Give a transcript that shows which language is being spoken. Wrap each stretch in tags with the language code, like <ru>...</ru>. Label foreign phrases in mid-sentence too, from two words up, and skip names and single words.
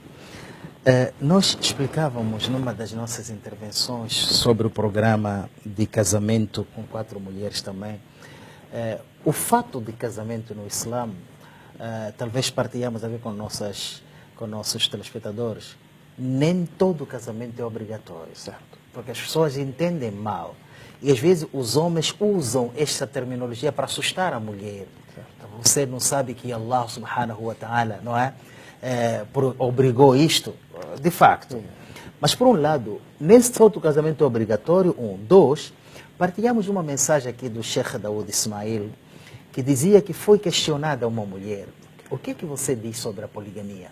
<pt>Nós explicávamos numa das nossas intervenções sobre o programa de casamento com 4 mulheres também, o fato de casamento no Islã, talvez partilhamos a ver com nossos telespectadores, nem todo casamento é obrigatório, certo? Porque as pessoas entendem mal. E às vezes os homens usam esta terminologia para assustar a mulher. Então, você não sabe que</pt> <ar>الله سبحانه وتعالى,</ar> <pt>não é? Obrigou isto, de facto. Mas por um lado, nesse todo casamento obrigatório, 2, partilhamos uma mensagem aqui do Sheikh Daoud Ismail, que dizia que foi questionada uma mulher: o que é que você diz sobre a poligamia?</pt>